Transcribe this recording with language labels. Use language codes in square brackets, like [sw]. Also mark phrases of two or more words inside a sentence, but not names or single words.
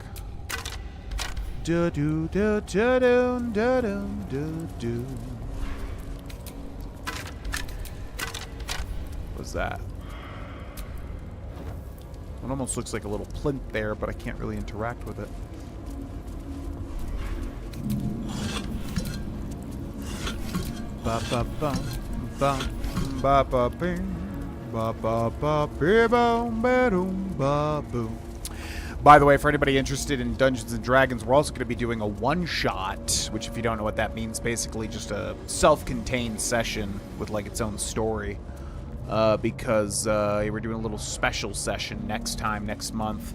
[en] Do do do do do do do do. What's that? It almost looks like a little plinth there, but I can't really interact with it. Ba ba ba ba ba ba bing ba ba ba ba ba boom ba boom. By the way, for anybody interested in Dungeons & Dragons, we're also going to be doing a one-shot, which if you don't know what that means, basically just a self-contained session with like its own story. Because we're doing a little special session next month.